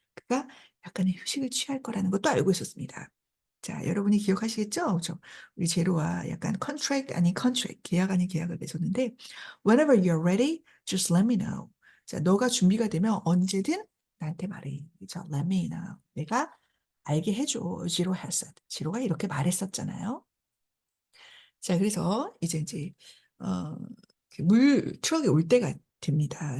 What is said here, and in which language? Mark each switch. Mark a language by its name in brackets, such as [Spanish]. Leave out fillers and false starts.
[Korean] 그가 약간의 휴식을 취할 거라는 것도 알고 있었습니다. 자, 여러분이 기억하시겠죠? 그죠? 우리 제로와 약간 contract 아닌 contract, 계약 아닌 계약을 맺었는데 [English] whenever you're ready, just let me know. [Korean] 자, 너가 준비가 되면 언제든 나한테 말해. 그죠? [English] Let me know. [Korean] 내가 알게 해줘. 지로 [English] has said. [Korean] 지로가 이렇게 말했었잖아요. 자, 그래서 이제 어, 그물 트럭이 올 때가 됩니다.